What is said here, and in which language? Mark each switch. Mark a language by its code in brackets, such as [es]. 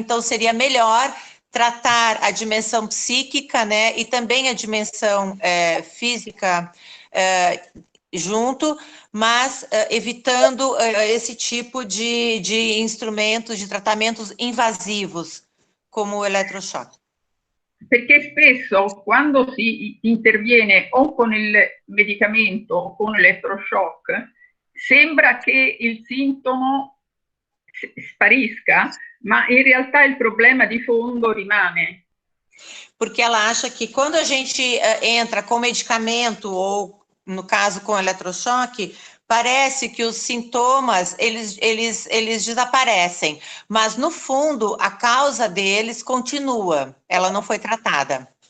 [pt] Então, seria melhor tratar a dimensão psíquica, né, e também a dimensão física junto, mas evitando esse tipo de instrumentos, de tratamentos invasivos, como o eletrochoque. [it] Perché spesso quando si interviene o con il medicamento o con l'elettroshock, sembra che il sintomo sparisca, ma in realtà il problema di fondo rimane. [pt] Porque ela acha que quando a gente entra com medicamento, ou no caso com eletrochoque, parece que os sintomas, eles desaparecem, mas no fundo a causa deles continua, ela não foi tratada.